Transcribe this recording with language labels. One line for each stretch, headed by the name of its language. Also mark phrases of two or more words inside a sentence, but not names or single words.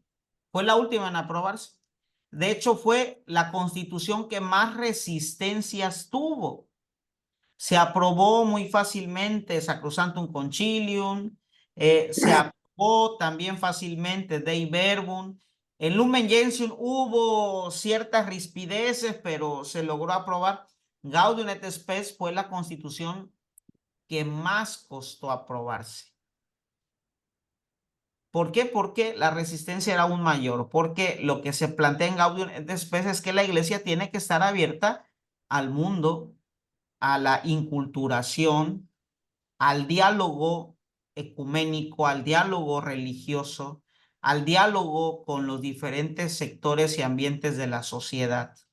Spanish: Fue la última en aprobarse. De hecho, fue la constitución que más resistencias tuvo. Se aprobó muy fácilmente Sacrosanctum Concilium, se aprobó también fácilmente Dei Verbum. En Lumen Gentium hubo ciertas rispideces, pero se logró aprobar. Gaudium et Spes fue la constitución que más costó aprobarse. ¿Por qué? Porque la resistencia era aún mayor, porque lo que se plantea en Gaudium et Spes es que la iglesia tiene que estar abierta al mundo, a la inculturación, al diálogo ecuménico, al diálogo religioso, al diálogo con los diferentes sectores y ambientes de la sociedad.